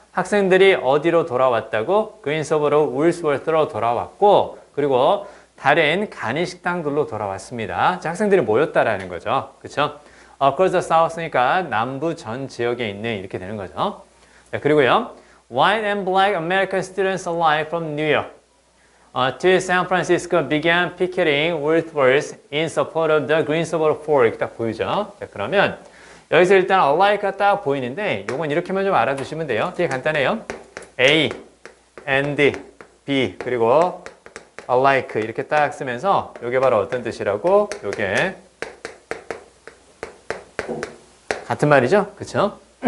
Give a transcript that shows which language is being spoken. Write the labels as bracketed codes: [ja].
[ko] 학생들이 어디로 돌아왔다고? 그린스보로 울스워스로 돌아왔고, 그리고 다른 간이식당들로 돌아왔습니다. 자, 학생들이 모였다라는 거죠. 그렇죠? [en] Across the South [ko] 니까 남부 전 지역에 있는 이렇게 되는 거죠. 자, 그리고요. [en] White and black American students alike from New York to San Francisco began picketing Workforce in support of the Greensboro Fork. [ko] 딱 보이죠? 자, 그러면 여기서 일단 alike가 딱 보이는데 이건 이렇게만 좀 알아두시면 돼요. 되게 간단해요. A, and, B 그리고 alike 이렇게 딱 쓰면서 이게 바로 어떤 뜻이라고? 이게 같은 말이죠? 그렇죠?